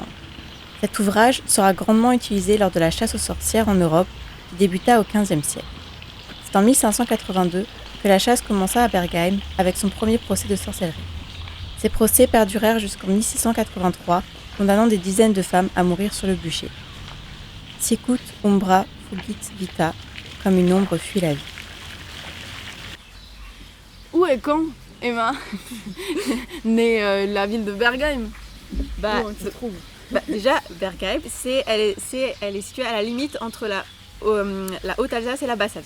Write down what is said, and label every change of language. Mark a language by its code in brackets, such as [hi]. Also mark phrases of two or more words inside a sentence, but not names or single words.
[fr] Cet ouvrage sera grandement utilisé lors de la chasse aux sorcières en Europe qui débuta au XVe siècle. C'est en 1582 que la chasse commença à Bergheim avec son premier procès de sorcellerie. Ces procès perdurèrent jusqu'en 1683, condamnant des dizaines de femmes à mourir sur le bûcher. [la] Sicut umbra fugit vita, [fr] comme une ombre fuit la vie. Où et quand, Emma, née la ville de Bergheim? Où on se trouve? Déjà, Bergheim, elle est située à la limite entre la Haute-Alsace et la Basse-Alsace.